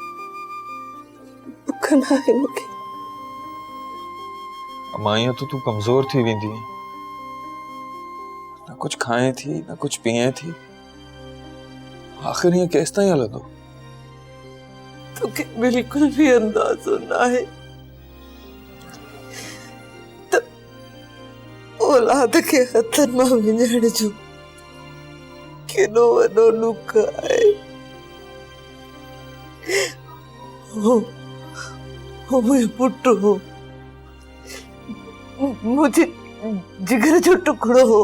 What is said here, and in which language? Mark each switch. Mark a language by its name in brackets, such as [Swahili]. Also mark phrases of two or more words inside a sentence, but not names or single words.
[Sindhi] भुख ना है मूंखे। अम्मा ईअं तो तू कमजोर थी वेंदी है। ना कुछ खाए थी ना कुछ पिए थी। आखिर ये केस ताईं हलंदो? तोखे बिल्कुल भी अंदाज़ो ना है औलाद के हथन मां विञण जो केॾो वॾो ॾुख आहे। हो मुंहिंजो पुटु हो, मुंहिंजे जिगर जो टुकड़ो हो।